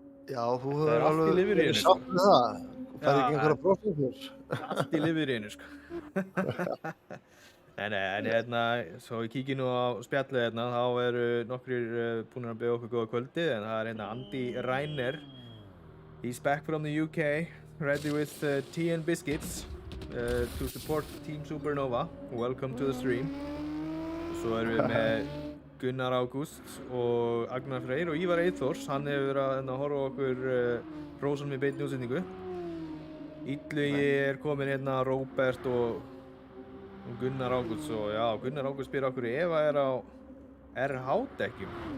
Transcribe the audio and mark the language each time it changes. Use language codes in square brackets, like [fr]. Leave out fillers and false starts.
[is] Já, þú hefur alveg verið sátt með það. Það er ekki einhverja prósentur. Allt í liveryinu sko. En svo ég kíki nú á spjallið þá eru nokkrir búin að bjóða okkur góða kvöldið en það er Andy Reiner. [en] He's back from the UK, ready with tea and biscuits to support Team Supernova. Welcome to the stream. [is] Svo erum við með Gunnar Ágúst og Agnar Freyr og Ívar Eyþórs. Hann hefur verið að horfa okkur hrósum í beinni útsendingu. Illugi er komin Róbert og Gunnar Ágúst og já, Gunnar Ágúst spyr okkur Eva er á RH-dekkjum.